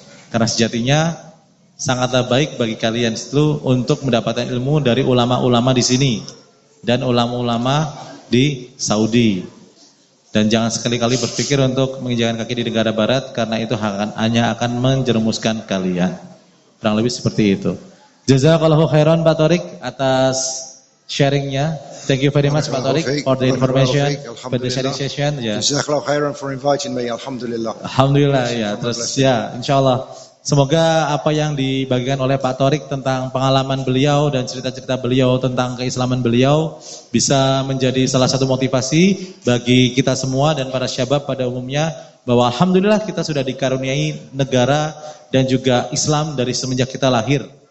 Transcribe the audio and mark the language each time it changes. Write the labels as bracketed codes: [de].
[id] Karena sejatinya sangatlah baik bagi kalian itu untuk mendapatkan ilmu dari ulama-ulama di sini dan ulama-ulama di Saudi. Dan jangan sekali-kali berpikir untuk menginjakkan kaki di negara barat karena itu hanya akan menjerumuskan kalian. Kurang lebih seperti itu. [ar] Jazakallahu khairan [id] Pak Torik atas sharingnya. [en] Thank you very much Pak Torik for the information, for the sharing session. [id] Ya. [ar] Jazakallahu khairan [en] for inviting me. Alhamdulillah. [id] Alhamdulillah ya. Terus ya, insyaallah. Semoga apa yang dibagikan oleh Pak Torik tentang pengalaman beliau dan cerita-cerita beliau tentang keislaman beliau bisa menjadi salah satu motivasi bagi kita semua dan para syabab pada umumnya bahwa alhamdulillah kita sudah dikaruniai negara dan juga Islam dari semenjak kita lahir.